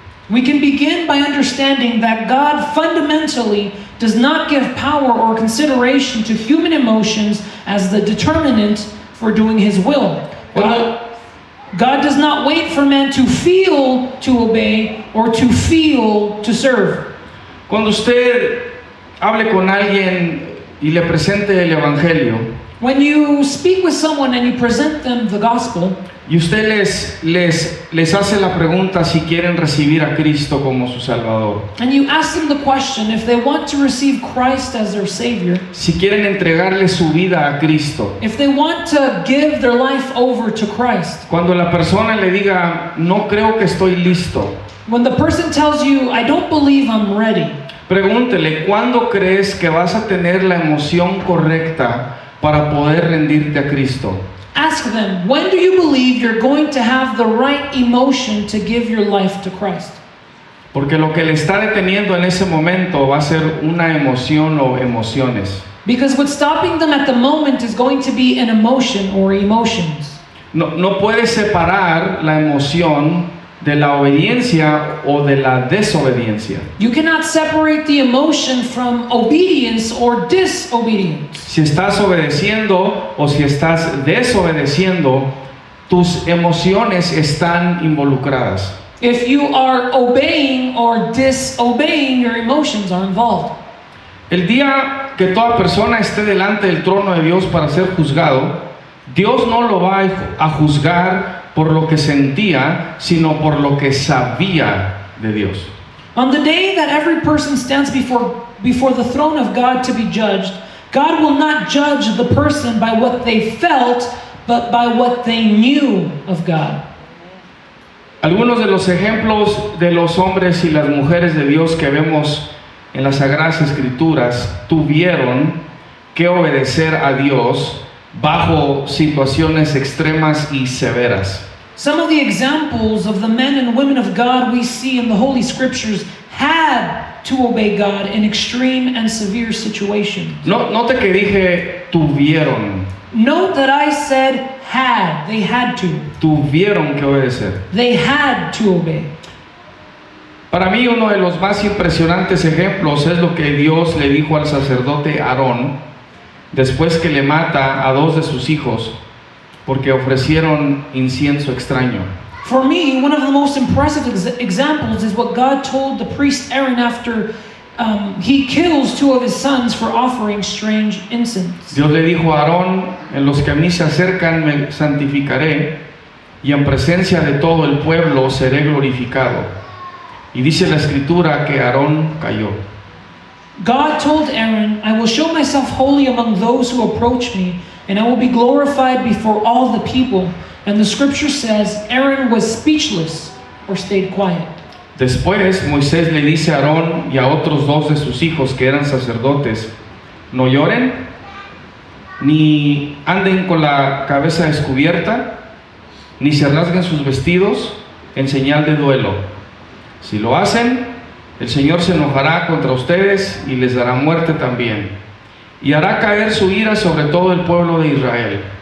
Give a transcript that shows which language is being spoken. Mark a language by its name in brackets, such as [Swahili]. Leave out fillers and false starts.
[English] We can begin by understanding that God fundamentally does not give power or consideration to human emotions as the determinant for doing His will. God does not wait for man to feel to obey or to feel to serve. [Spanish] Cuando usted hable con alguien y le presente el Evangelio, [English] when you speak with someone and you present them the gospel, [Spanish] y usted les hace la pregunta si quieren recibir a Cristo como su Salvador, [English] and you ask them the question if they want to receive Christ as their Savior, [Spanish] si quieren entregarle su vida a Cristo, [English] if they want to give their life over to Christ, [Spanish] cuando la persona le diga, no creo que estoy listo, [English] when the person tells you, I don't believe I'm ready, [Spanish] pregúntele, ¿cuándo crees que vas a tener la emoción correcta para poder rendirte a Cristo? [English] Ask them, when do you believe you're going to have the right emotion to give your life to Christ? [Spanish] Porque lo que le está deteniendo en ese momento va a ser una emoción o emociones. [English] Because what's stopping them at the moment is going to be an emotion or emotions. [Spanish] No puede separar la emoción de la obediencia o de la desobediencia. [English] You cannot separate the emotion from obedience or disobedience. [Spanish] Si estás obedeciendo o si estás desobedeciendo, tus emociones están involucradas. [English] If you are obeying or disobeying, your emotions are involved. [Spanish] El día que toda persona esté delante del trono de Dios para ser juzgado, Dios no lo va a juzgar por lo que sentía, sino por lo que sabía de Dios. [English] On the day that every person stands before the throne of God to be judged, God will not judge the person by what they felt, but by what they knew of God. [Spanish] Algunos de los ejemplos de los hombres y las mujeres de Dios que vemos en las Sagradas Escrituras tuvieron que obedecer a Dios bajo situaciones extremas y severas. [English] Some of the examples of the men and women of God we see in the Holy Scriptures had to obey God in extreme and severe situations. [Spanish] Note que dije tuvieron. [English] Note that I said had. They had to. [Spanish] Tuvieron que obedecer. [English] They had to obey. [Spanish] Para mí uno de los más impresionantes ejemplos es lo que Dios le dijo al sacerdote Aarón después que le mata a 2 de sus hijos porque ofrecieron incienso extraño. [English] For me, one of the most impressive examples is what God told the priest Aaron after he kills 2 of his sons for offering strange incense. [Spanish] Dios le dijo a Aarón: en los que a mí se acercan me santificaré, y en presencia de todo el pueblo seré glorificado. Y dice la Escritura que Aarón cayó. [English] God told Aaron, I will show myself holy among those who approach me, and I will be glorified before all the people. And the scripture says, Aaron was speechless or stayed quiet. [Spanish] Después Moisés le dice a Aarón y a otros 2 de sus hijos que eran sacerdotes: no lloren, ni anden con la cabeza descubierta, ni se rasguen sus vestidos en señal de duelo. Si lo hacen, el Señor se enojará contra ustedes y les dará muerte también, y hará caer su ira sobre todo el pueblo de Israel.